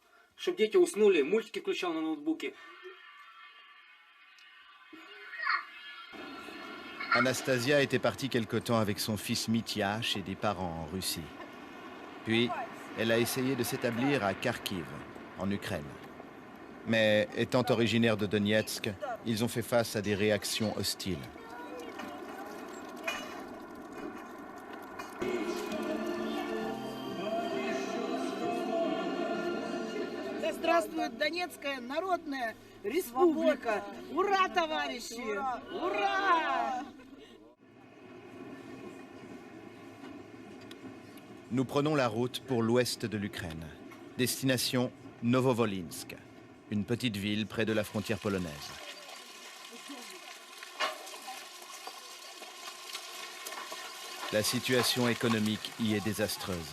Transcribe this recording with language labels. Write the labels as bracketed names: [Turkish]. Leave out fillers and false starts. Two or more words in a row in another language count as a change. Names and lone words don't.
[French] Anastasia était partie quelque temps avec son fils Mitya chez des parents en Russie. Puis, elle a essayé de s'établir à Kharkiv, en Ukraine. Mais étant originaire de Donetsk, ils ont fait face à des réactions hostiles. [Russian] Здравствует Донецкая Народная Республика! Ура, товарищи! Ура! [French] Nous prenons la route pour l'ouest de l'Ukraine. Destination Novovolinsk, une petite ville près de la frontière polonaise. La situation économique y est désastreuse.